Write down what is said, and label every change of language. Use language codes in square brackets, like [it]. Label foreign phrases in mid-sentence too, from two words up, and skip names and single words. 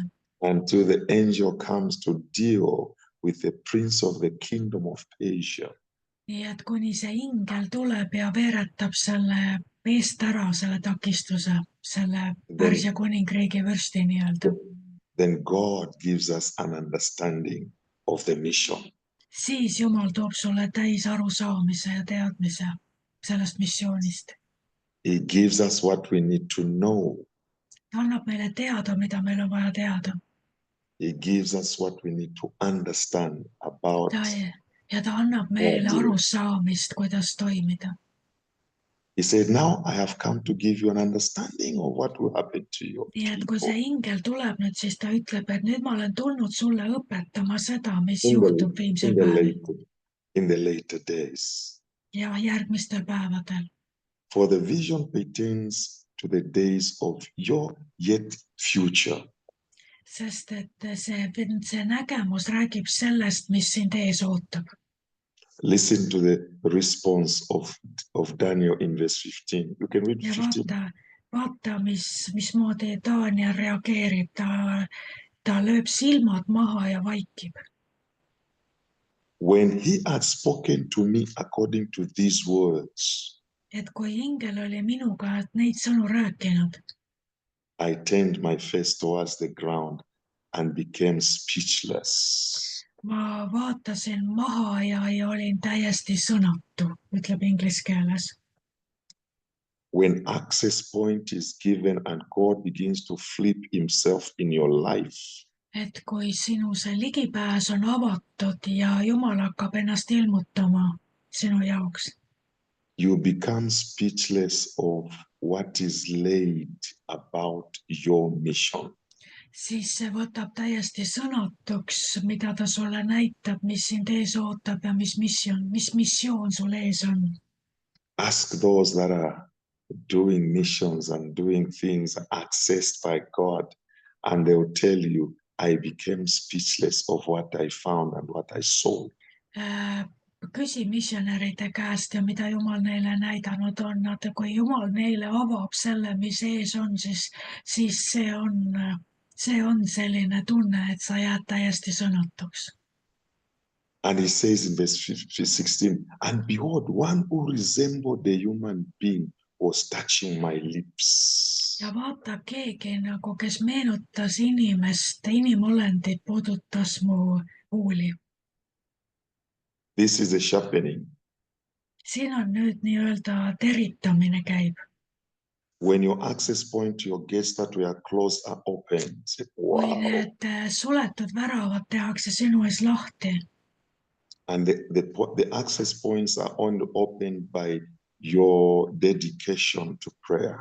[en] Until the angel comes to deal with the prince of the kingdom of Persia. [et] nii et kuni see ingel tuleb ja veeretab selle eest ära, selle takistuse, selle Pärsia kuningriigi vürsti nii-öelda. [en] Then God gives us an understanding of the mission. [et] siis Jumal toob sulle täis arusaamise ja teadmise sellest missioonist. [en] He gives us what we need to know. [et] ta annab meile teada, mida meil on vaja teada. [en] He gives us what we need to understand about. [et] ta annab meile arusaamist, kuidas toimida. [en] He said, now I have come to give you an understanding of what will happen to you. [et] nii et kui see ingel tuleb nüüd, siis ta ütleb, et nüüd ma olen tulnud sulle õpetama seda, mis juhtub viimsel päeval [en] in the later days. [et] ja järgmistel päevadel. [en] For the vision pertains to the days of your yet future. [et] sest et see nägemus räägib sellest, mis sind ees ootab. [en] Listen to the response of Daniel in verse 15. You can read [et] ja 15. vaata, mismoodi Daniel reageerib, ta lööb silmad maha ja vaikib. [en] When he had spoken to me according to these words, [et] et kui ingel oli minuga neid sõnu rääkinud, [en] I turned my face towards the ground and became speechless. [et] ma vaatasin maha ja olin täiesti sõnatu, ütleb inglise keeles. [en] When access point is given and God begins to flip himself in your life, [et] et kui sinu see ligipääs on avatud ja Jumal hakkab ennast ilmutama sinu jaoks, [en] you become speechless of what is laid about your mission. [et] siis see võtab täiesti sõnatuks, mida ta sulle näitab, mis sind ees ootab ja mis missioon sul ees on. [en] Ask those that are doing missions and doing things accessed by God, and they will tell you, I became speechless of what I found and what I saw. [et] küsi missionäride käest ja mida Jumal neile näidanud on, et kui Jumal neile avab selle, mis ees on, siis see on selline tunne, et sa jääd täiesti sõnatuks. [en] And he says in verse 16, and behold, one who resembled a human being was touching my lips. [et] ja vaata, keegi nagu, kes meenutas inimest, inimolendit, puudutas mu huuli. [en] This is a sharpening. [et] siin on nüüd nii-öelda teritamine käib. [en] When your access point to your gates that were closed are opened. [et] Kui [en] Wow. [et] need suletud väravad tehakse sinu ees lahti [en] And the access points are only opened by your dedication to prayer.